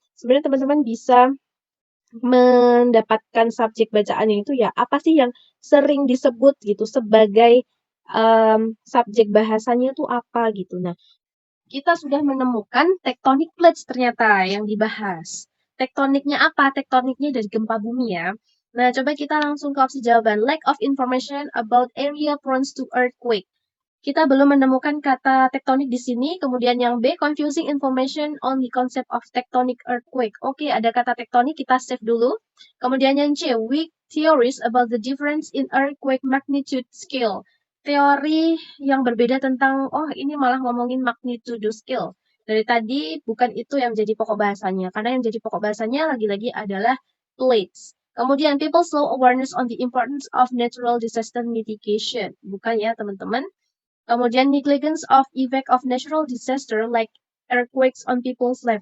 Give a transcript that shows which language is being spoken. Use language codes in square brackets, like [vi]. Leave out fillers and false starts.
[id] Sebenarnya teman-teman bisa mendapatkan subjek bacaannya itu ya apa sih yang sering disebut gitu sebagai subjek bahasanya itu apa gitu. Nah, kita sudah menemukan tectonic plates ternyata yang dibahas. Tektoniknya apa? Tektoniknya dari gempa bumi ya. Nah, coba kita langsung ke opsi jawaban. [en] Lack of information about area prone to earthquake. [id] Kita belum menemukan kata tektonik di sini. Kemudian yang B, [en] confusing information on the concept of tectonic earthquake. [id] Oke, ada kata tektonik, kita save dulu. Kemudian yang C, [en] weak theories about the difference in earthquake magnitude scale. [id] Teori yang berbeda tentang, oh ini malah ngomongin magnitude scale. Dari tadi bukan itu yang jadi pokok bahasanya. Karena yang jadi pokok bahasanya lagi-lagi adalah plates. [en] Kemudian people's low awareness on the importance of natural disaster mitigation. [id] Bukan ya teman-teman. [en] Kemudian negligence of effect of natural disaster like earthquakes on people's life.